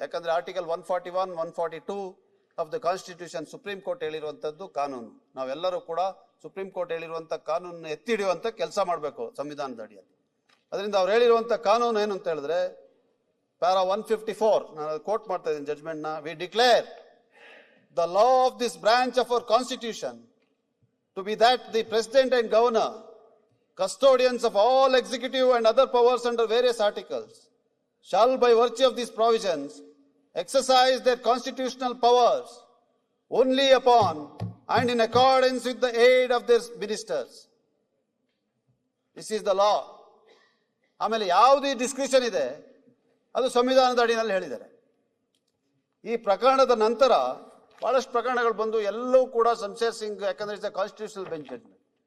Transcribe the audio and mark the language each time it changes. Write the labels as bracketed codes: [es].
[kn] ಯಾಕಂದ್ರೆ [en] article 141, 142 of the constitution [kn] supreme court ಹೇಳಿರುವಂತದ್ದು ಕಾನೂನು. ನಾವೆಲ್ಲರೂ ಕೂಡ ಸುಪ್ರೀಂ ಕೋರ್ಟ್ ಹೇಳಿರುವಂತ ಕಾನೂನನ್ನು ಎತ್ತಿ ಹಿಡಿಯುವಂತ ಕೆಲಸ ಮಾಡಬೇಕು ಸಂವಿಧಾನದ ಅಡಿಯಲ್ಲಿ. ಅದರಿಂದ ಅವ್ರು ಹೇಳಿರುವಂಥ ಕಾನೂನು ಏನು ಅಂತ ಹೇಳಿದ್ರೆ ಪ್ಯಾರಾ 154, ನಾನು ಕೋಟ್ ಮಾಡ್ತಾ ಇದ್ದೀನಿ ಜಡ್ಜ್ಮೆಂಟ್ನ. [en] We declare the law of this branch of our constitution to be that the president and governor, custodians of all executive and other powers under various articles, shall by virtue of these provisions exercise their constitutional powers only upon and in accordance with the aid of their ministers. This is the law. [kn] ಆಮೇಲೆ ಯಾವುದು discretion ಇದೆ ಅದು ಸಂವಿಧಾನದ ಅಡಿನಲ್ಲಿ ಹೇಳಿದ್ದಾರೆ. ಈ ಪ್ರಕರಣದ ನಂತರ ಬಹಳಷ್ಟು ಪ್ರಕರಣಗಳು ಬಂದು ಎಲ್ಲವೂ ಕೂಡ ಶಮಶೇರ್ ಸಿಂಗ್, ಯಾಕಂದ್ರೆ [en] It's constitutional bench judgment.